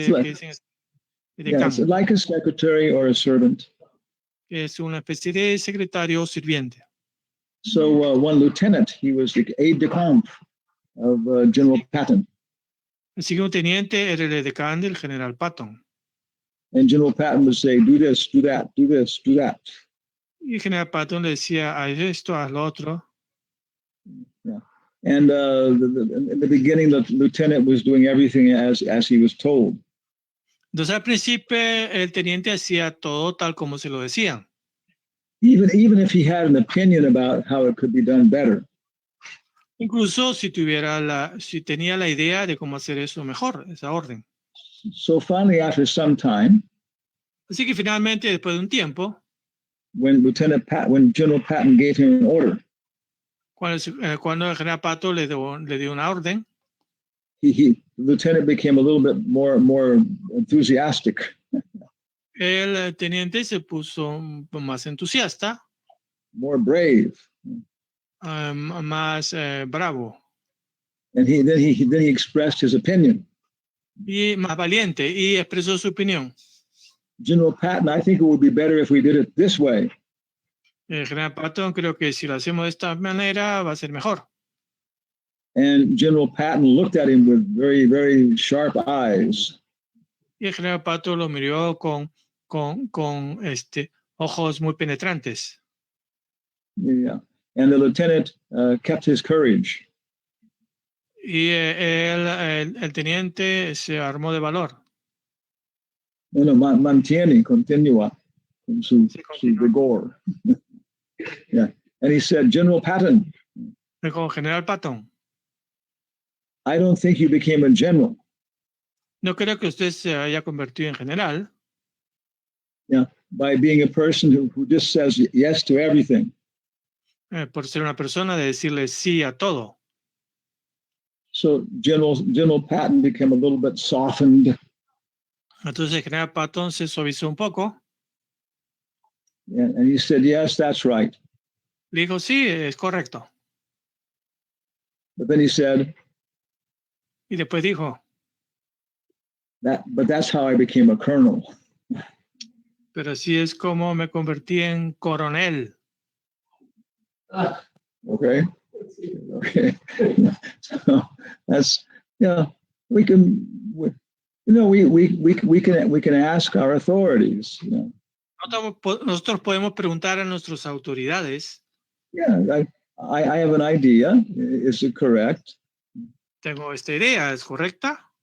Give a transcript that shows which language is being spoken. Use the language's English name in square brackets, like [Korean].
[English] It's like- [Spanish] dicen [English] Yeah, [Spanish] edecán, [English] it's like a secretary or a servant. [Spanish] que es una especie de secretario o sirviente. [English] So one lieutenant, he was the aide de camp of General Patton. [Spanish] Así que un teniente era el edecán del general Patton. [English] And General Patton would say, do this, do that, do this, do that. [Spanish] Y el general Patton le decía, haz esto, haz lo otro. [English] And in the beginning, the lieutenant was doing everything as he was told. [Spanish] Entonces al principio el teniente hacía todo tal como se lo decían. [English] Even if he had an opinion about how it could be done better. [Spanish] Incluso si tenía la idea de cómo hacer eso mejor, esa orden. [English] So finally, after some time, [Spanish] Así que finalmente, después de un tiempo, [English] when General Patton gave him an order, [Spanish] cuando el general Patton le dio una orden, [English] the lieutenant became a little bit more enthusiastic. [Spanish] el teniente se puso más entusiasta, [English] More brave. [Spanish] más bravo [English] and then he expressed his opinion. [Spanish] y más valiente y expresó su opinión. [English] General Patton, I think it would be better if we did it this way. [Spanish] El general Patton, creo que si lo hacemos de esta manera va a ser mejor. [English] And General Patton looked at him with very, very sharp eyes. [Spanish] Y el general Patton lo miró con ojos muy penetrantes. [English] Yeah. And the lieutenant kept his courage. [Spanish] Y el teniente se armó de valor. No, mantiene, continúa con su vigor. Yeah. [English] And he said, General Patton, [Spanish] Dijo, General Patton, [English] I don't think you became a general. [Spanish] no creo que usted se haya convertido en general. [English] Yeah, by being a person who just says yes to everything. [Spanish] Por ser una persona de decirle sí a todo. [English] So General Patton became a little bit softened. [Spanish] Entonces el general Patton se suavizó un poco. [English] And he said, yes, that's right. [Spanish] Le dijo, sí, es correcto. [English] But then he said, [Spanish] Y después dijo, [English] but that's how I became a colonel. [Spanish] pero así es como me convertí en coronel. [English] Okay. So that's, yeah, we can ask our authorities. You know. [Spanish] Nosotros podemos preguntar a nuestras autoridades. [English] Yeah, I have an idea. Is it correct? [Spanish] Tengo esta idea, ¿es correcta?